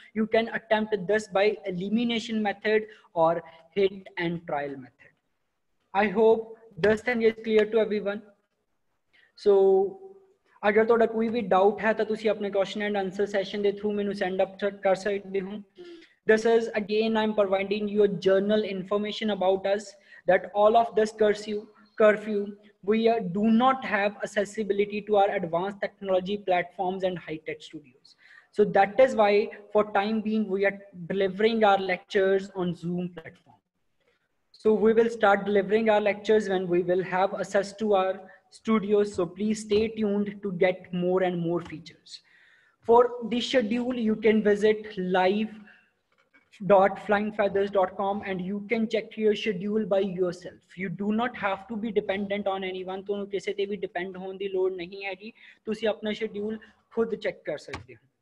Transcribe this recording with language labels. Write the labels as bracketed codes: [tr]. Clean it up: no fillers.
[en] You can attempt this by elimination method or hit and trial method. I hope this thing is clear to everyone. So [pa] अगर ਤੁਹਾਡਾ ਕੋਈ ਵੀ doubt ਹੈ ਤਾਂ ਤੁਸੀਂ ਆਪਣੇ ਕੁਐਸਚਨ ਐਂਡ ਆਨਸਰ ਸੈਸ਼ਨ ਦੇ ਥਰੂ ਮੈਨੂੰ ਸੈਂਡ ਅਪ ਕਰ ਸਕਦੇ ਹੋ. [en] This is again I'm providing you a journal information about us that all of this curfew we do not have accessibility to our advanced technology platforms and high-tech studios. So that is why for time being we are delivering our lectures on Zoom platform. So we will start delivering our lectures when we will have access to our studios. So please stay tuned to get more and more features. For the schedule, you can visit live.flyingfeathers.com and you can check your schedule by yourself. You do not have to be dependent on anyone. [pa] ਤੁਹਾਨੂੰ ਕਿਸੇ ਤੇ ਵੀ depend ਹੋਣ ਦੀ ਲੋੜ ਨਹੀਂ ਹੈਗੀ. ਤੁਸੀਂ ਆਪਣਾ schedule [hi] खुद check कर सकते हो.